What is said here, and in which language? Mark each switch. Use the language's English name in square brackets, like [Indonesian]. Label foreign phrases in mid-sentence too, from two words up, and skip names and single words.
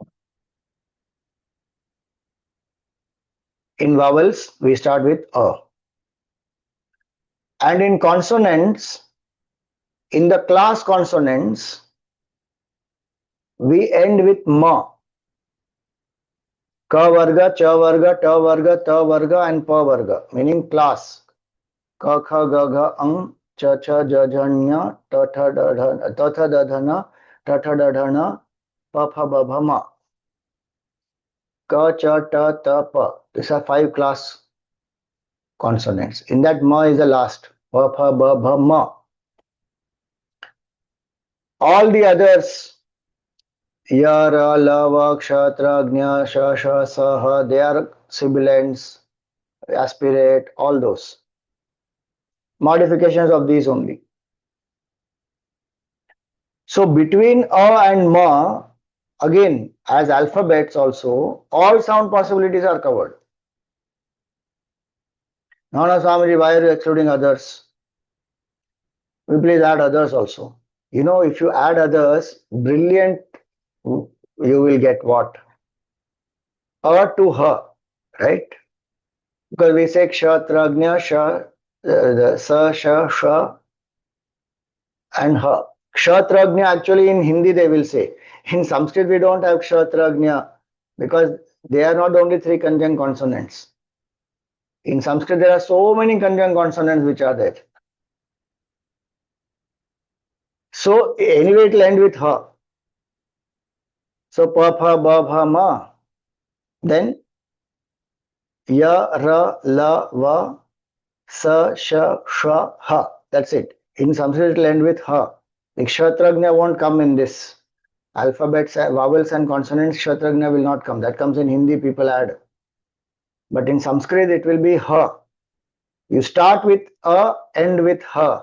[English] In vowels, we start with A. And in consonants, in the class consonants, we end with Ma. [Sanskrit] Ka varga, cha varga, ta varga, ta varga, and pa varga, [English] meaning class. [Sanskrit] Ka, kha, ga, gha, ang, cha, cha, ja, ja, nya, ta, tha, da, dha, ta, tha, da, dha, na, ta, tha, da, dha, na, pa, pha, ba, bha, ma. Ka, cha, ta, ta, pa. [English] These are 5 class consonants. In that, ma is the last. [Sanskrit] Pa, pha, ba, bha, ma. [English] All the others, [Sanskrit] ya, ra, la, va, kshatra, gnya, sha, sha, sa, ha, [English] they are sibilants, aspirate, all those. Modifications of these only. So between A and Ma, again, as alphabets also, all sound possibilities are covered. No, no, Swamiji, why are you excluding others? We please add others also. You know, if you add others, brilliant, you will get what? A to her, right? Because we say kshatragnya, sha, the sa, sha, sha, and her. Kshatragnya, actually in Hindi they will say. In Sanskrit we don't have kshatragnya because they are not only 3 conjunct consonants. In Sanskrit there are so many conjunct consonants which are there. So anyway it will end with ha. [Sanskrit] So pa, pha, ba, bha, ma. Then ya, ra, la, va, Sa, Sha, Shra, Ha. [English] That's it. In Sanskrit, it will end with Ha. The Kshatragna won't come in this. Alphabets, vowels and consonants, Kshatragna will not come. That comes in Hindi, people add. But in Sanskrit, it will be Ha. You start with A, end with Ha.